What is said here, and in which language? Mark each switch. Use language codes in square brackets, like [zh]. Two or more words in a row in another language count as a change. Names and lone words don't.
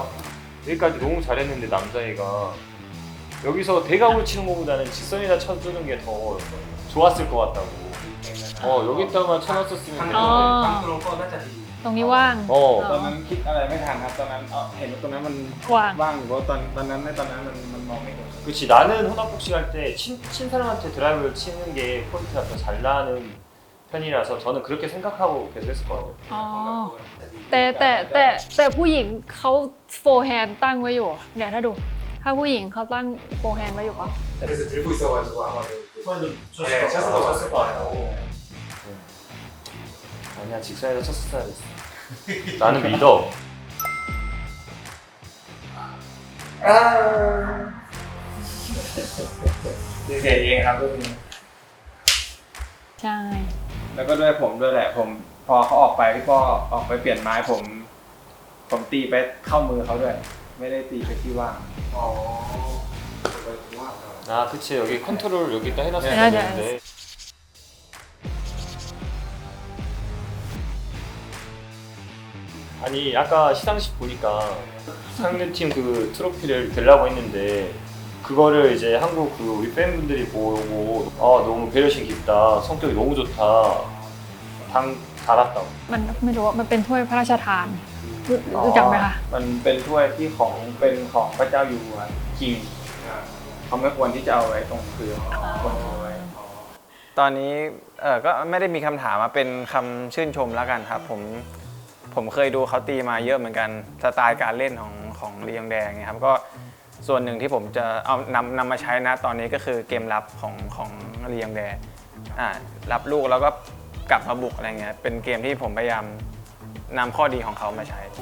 [ko] 여기까지 너무 잘했는데 남자애가 여기서 대각으로 치는 것보다는 직선에다 쳐주는 게 더 좋았을 것 같다고. 여기다만 쳐놨었으면 [th] อ๋อ [ko] 되는데. [th] ตั้งตรงก็น่าจะดี ตรงนี้ว่าง ตอนนั้นคิดอะไรไม่ทันครับตอนนั้นเห็นว่าตรงนั้นมัน ว่าง ว่างอยู่ว่าตอนนั้นมันมองไม่เห็น [ko] 그렇지 나는 혼합복싱 할 때 친 사람한테 드라이브를 치는 게 포인트가 더 잘 나는 편이라서 저는 그렇게 생각하고 계속 했을 것 같아요. [th] อ๋อแต่ผู้หญิงเขาโฟร์แฮนด์ตั้งไว้อยู่เนี่ยถ้าดู ถ้าผู้หญิงเขาตั้งโฟร์แฮนด์ไว้อยู่ปะ [ko] 그래서 들고 있어가지고 아마 손도 네, 쳤을 것 같아요. 아니야 직선에다 쳤었어야 됐어. 나는 믿어. [th] ดีเจเองครับเรื่องนี้ ใช่ แล้วก็ด้วยผมด้วยแหละผมพอเขาออกไปพี่ป้อออกไปเปลี่ยนไม้ผมตีไปเข้ามือเขาด้วย ไม่ได้ตีไปที่ว่าง [ko] 어, 그렇구나. 아 그치 여기 컨트롤 여기다 해놨어야 네, 되는데. 아니 아까 시상식 보니까 상대팀 그 트로피를 들라고 했는데 그거를 이제 한국 그 우리 팬분들이 보고 너무 배려심 깊다 성격이 너무 좋다 당 달았다고. [th] มันไม่รู้ว่ามันเป็นถ้วยพระราชทานรู้จักไหมคะ มันเป็นถ้วยที่เป็นของพระเจ้าอยู่หัวคิงเขาไม่ควรที่จะเอาไว้ตรงพื้นควรเอาไว้ตอนนี้ก็ไม่ได้มีคำถามมาเป็นคำชื่นชมแล้วกันครับผมเคยดูเขาตีมาเยอะเหมือนกันสไตล์การเล่นของลียงแดงเนี่ยครับก็ส่วนหนึ่งที่ผมจะเอานำมาใช้นะตอนนี้ก็คือเกมรับของลียงแดงรับลูกแล้วก็กลับมาบุกอะไรเงี้ยเป็นเกมที่ผมพยายามนำข้อดีของเขามาใช้